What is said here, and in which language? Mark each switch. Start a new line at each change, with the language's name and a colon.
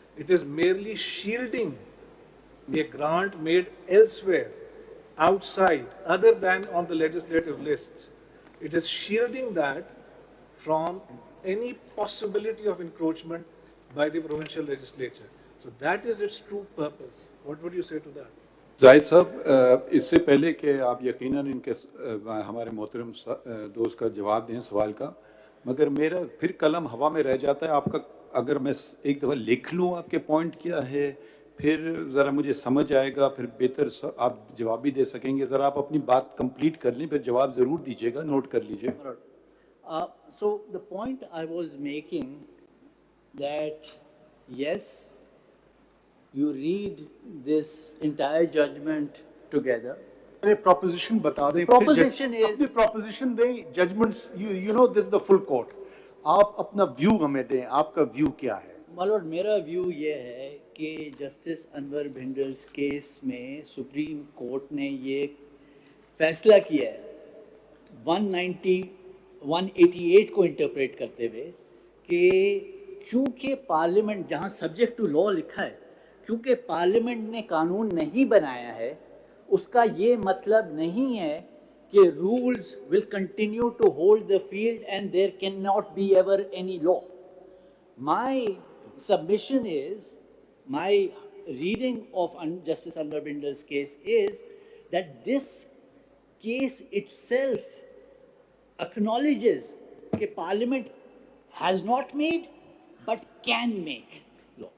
English: It is merely shielding a grant made elsewhere, outside, other than on the legislative lists. It is shielding that from any possibility of encroachment by the provincial legislature. So that is its true purpose. What would you say to that?
Hindi: Zahid साहब, इससे पहले कि आप यकीनन इनके हमारे मोहतरम दोस्त का जवाब दें सवाल का, मगर मेरा फिर कलम हवा में रह जाता है। आपका अगर मैं एक दफ़ा लिख लूँ आपके पॉइंट क्या है, फिर ज़रा मुझे समझ आएगा, फिर बेहतर आप जवाब भी दे सकेंगे। ज़रा आप अपनी बात कंप्लीट कर लें, फिर जवाब ज़रूर दीजिएगा, नोट कर लीजिए।
English: So the point I was making that yes, you read this entire judgment together.
Hindi: Proposition बता दें।
English: Proposition is
Hindi: अपनी
English: proposition
Hindi: दें,
English: judgments. You know this is the full court.
Hindi: आप अपना view हमें दें, आपका view क्या है?
English: My lord,
Hindi: मेरा view ये है कि जस्टिस अनवर भिंडर्स केस में सुप्रीम कोर्ट ने ये फैसला किया है 188 को इंटरप्रेट करते हुए कि क्योंकि पार्लियामेंट, जहाँ सब्जेक्ट टू लॉ लिखा है, क्योंकि पार्लियामेंट ने कानून नहीं बनाया है, उसका ये मतलब नहीं है कि
English: Rules will continue to hold the field and there can not be ever any law. My submission is, my reading of Justice Anwar Binder's case is that this case itself acknowledges that Parliament has not made but can make law.